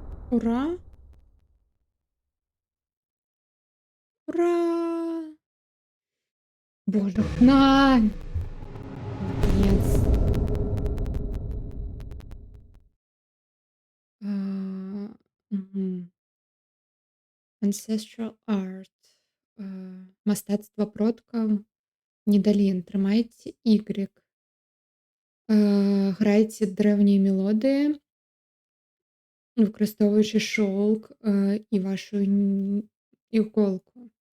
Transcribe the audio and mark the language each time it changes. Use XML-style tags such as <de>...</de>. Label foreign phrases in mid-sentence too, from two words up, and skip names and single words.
<ru>Ура! Ура! Боже, на! Наконец. Мгм.</ru> <en>Ancestral Art.</en> <be>Мастацтва продкаў. Недалін. Трымайце Y. Грайце дрэўнія мелодыі, выкарыстоўваючы шоўк і вашу іголку.</be>